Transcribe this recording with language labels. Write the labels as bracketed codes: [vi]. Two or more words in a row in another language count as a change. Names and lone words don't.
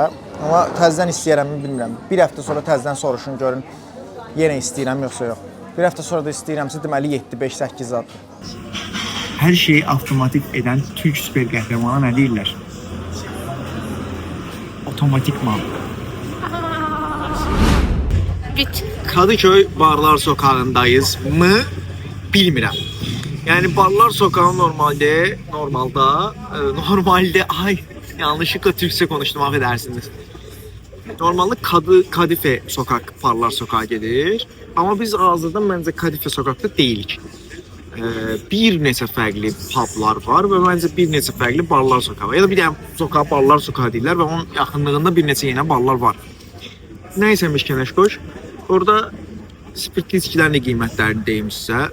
[az] Amma təzədən istəyərəmmi bilmirəm. Bir həftə sonra təzədən soruşun, görün yenə istəyirəm yoxsa yox. Bir həftə sonra da istəyirəmsə deməli 7, 5, 8 zaddır. Hər şeyi avtomatik edən Türk süper qəhrəmanı nə deyirlər? [tr] Otomatikman. Bit. Kadıköy Barlar Sokağındayız mı? [az] Bilmirəm. [tr] Yəni Barlar Sokağı normalde ay yanlışlıkla Türkçe konuştum, affedersiniz. [az] Normalde Kadife Sokak, Barlar Sokağı gedir. Amma biz hazırda məncə Kadife Sokakda deyilik. Bir neçə fərqli publar var və məncə bir neçə fərqli barlar sokağı. Ya da bir dənə sokağa barlar sokağı deyirlər və onun yaxınlığında bir neçə yenə barlar var. Nə isəmiş Kəneşkoş? Orada spirtli içkilərin də qiymətlərini deyim sizə.